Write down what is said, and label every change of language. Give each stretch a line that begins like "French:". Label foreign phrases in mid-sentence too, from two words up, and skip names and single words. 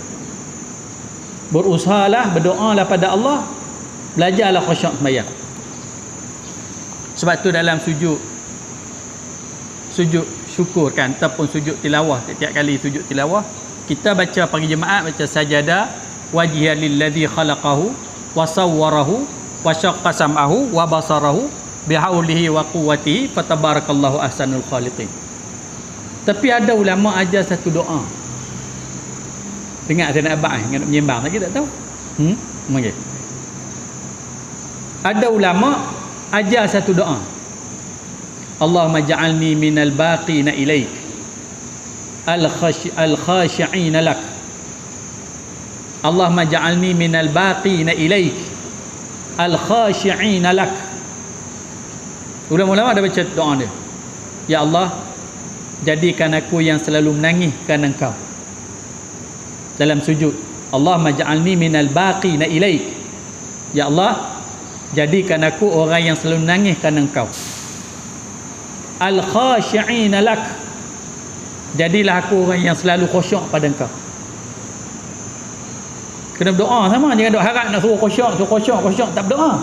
Malay: Berusahalah, berdoalah pada Allah, belajarlah khusyuk semayang. Sebab tu dalam sujud syukur kan, ataupun sujud tilawah, setiap kali sujud tilawah kita baca pagi jemaat, baca
Arabic: سجد وجهي للذي خلقه وصوره وشق سمعه وبصره بحوله وقوته فتبارك الله أحسن الخالقين.
Malay: Tapi ada ulama ajar satu doa. Dengar saya nak abang nak menyembang lagi tak tahu. Okay. Ada ulama ajar satu doa.
Arabic: اللهم اجعلني من البكائين إليك الخاشعين لك. اللهم اجعلني من البكائين إليك الخاشعين لك.
Malay: Ulama-ulama ada baca doa dia.
Arabic: يا الله,
Malay: jadikan aku yang selalu menangis kerana Engkau. Dalam sujud,
Arabic: اللهم اجعلني من البكائين إليك. يا الله,
Malay: jadikan aku orang yang selalu menangis kerana Engkau.
Arabic: الخاشعين لك.
Malay: Jadilah aku orang yang selalu khusyuk pada Engkau. Kena berdoa sama, jangan duk harap nak suruh khusyuk, tak berdoa.